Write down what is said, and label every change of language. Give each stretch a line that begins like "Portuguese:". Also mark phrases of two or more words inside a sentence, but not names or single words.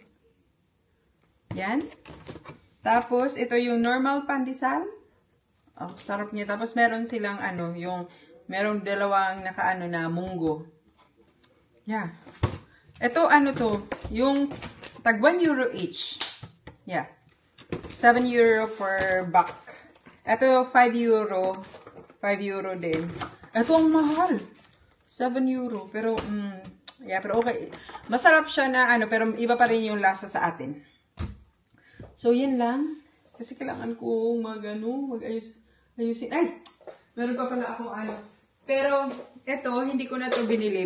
Filipino: Yan. Tapos, ito yung normal pandesal. Sarap niya. Tapos, meron silang, merong dalawang na munggo. Yeah. Ito, to? Yung, tag 1 euro each. Yeah. 7 euro
English: per buck.
Filipino: Ito, 5 euro. 5 euro din. Ito, ang mahal. 7 euro. Pero, pero okay. Masarap siya na, pero iba pa rin yung lasa sa atin. So, yun lang. Kasi kailangan ko mag-ayusin. Ay! Meron pa pala akong Pero, ito, hindi ko na to binili.